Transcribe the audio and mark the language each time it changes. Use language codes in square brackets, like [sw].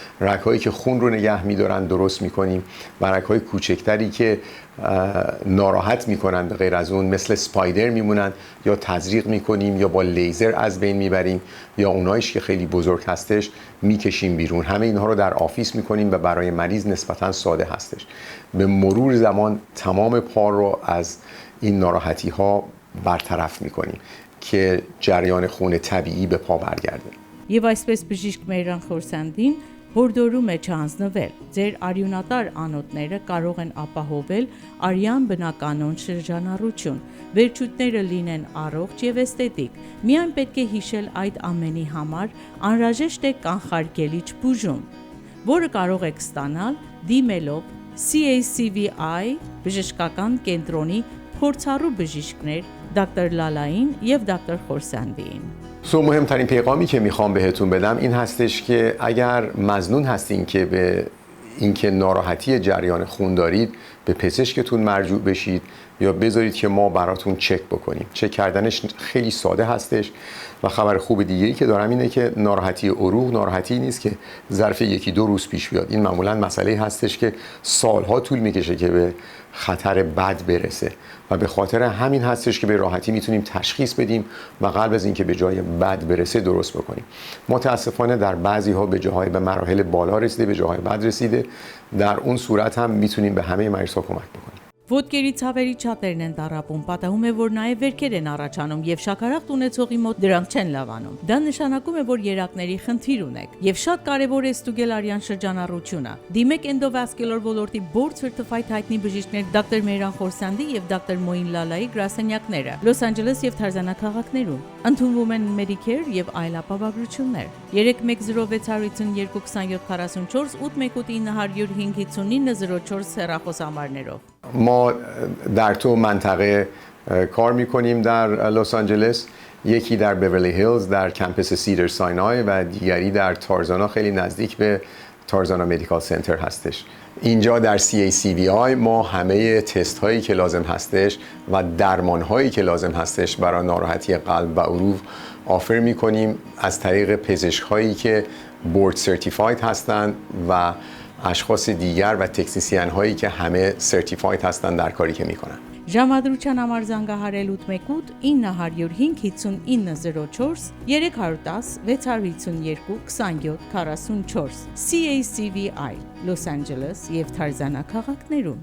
[fa] رگ‌هایی که خون رو نگه میدارن درست میکنیم و رگ‌های کوچکتری که ناراحت میکنن به غیر از اون مثل سپایدر میمونن یا تزریق میکنیم یا با لیزر از بین میبریم یا اونایش که خیلی بزرگ هستش میکشیم بیرون. همه اینها رو در آفیس میکنیم و برای مریض نسبتا ساده هستش. به مرور زمان تمام پا رو از این ناراحتی ها برطرف میکنیم که جریان خون طبیعی به پا برگرده. [hy] Եվ այսպես բժիշկ Mehran Khorsandին հորդորում է չանձնվել։ Ձեր արյունատար անոթները կարող են ապահովել արյան բնականոն շրջանառություն։ Վերջույթները լինեն առողջ եւ էսթետիկ։ Միայն պետք է հիշել այդ ամենի համար անհրաժեշտ է կանխարգելիչ բուժում, որը կարող եք ստանալ դիմելով CACVI բժշկական կենտրոնի փորձառու բժիշկներ دکتر لالایین و دکتر خورسندیین. [fa] مهمترین پیغامی که میخوام بهتون بدم این هستش که اگر مظنون هستین که به اینکه ناراحتی جریان خون دارید به پزشکتون مرجوع بشید یا بذارید که ما براتون چک بکنیم. چک کردنش خیلی ساده هستش و خبر خوب دیگه‌ای که دارم اینه که ناراحتی عروق ناراحتی نیست که ظرف 1-2 روز پیش بیاد. این معمولا مسئله هستش که سالها طول میکشه که به خطر بد برسه و به خاطر همین هستش که به راحتی میتونیم تشخیص بدیم و قبل از اینکه به جای بد برسه درست بکنیم. متاسفانه در بعضی ها به جاهای به مراحل بالا رسیده، به جاهای بد رسیده. در اون صورت هم میتونیم به همه مریض ها کمک بکنیم. [hy] Ոտքերի ցավերի չաթերն են տառապում, պատահում է, որ նաև վերքեր են առաջանում եւ շաքարախտ ունեցողի մոտ դրանք չեն լավանում։ Դա նշանակում է, որ երակների խնդիր ունեք եւ շատ կարեւոր է ստուգել արյան շրջանառությունը։ Դիմեք Endovascular ոլորտի board certified հայտնի բժիշկներ դոկտոր Mehran Khorsandi եւ դոկտոր Moin Lalai գրասենյակները Los Angeles եւ Tarzana քաղաքներում։ Ընդունվում են Medicare եւ այլ ապահովություններ։ 310-652-2744 819-559-04 հեռախոսահամարներով։ [fa] ما در تو منطقه کار میکنیم در لس آنجلس، یکی در بیورلی هیلز در کمپس سیدر ساینای و دیگری در تارزانا خیلی نزدیک به تارزانا مدیکال سنتر هستش. اینجا در CACVI ما همه تست هایی که لازم هستش و درمان هایی که لازم هستش برای ناراحتی قلب و عروق آفر میکنیم از طریق پزشک هایی که بورد سرتیفاید هستند و اشخاص دیگر و تکنسین هایی که همه سرتیفاید هستند در کاری که میکنن. [hy] Ժամադրության համար զանգահարել 818 905 5904 310 652 27 44 CACVI Los Angeles եւ Tarzana քաղաքներում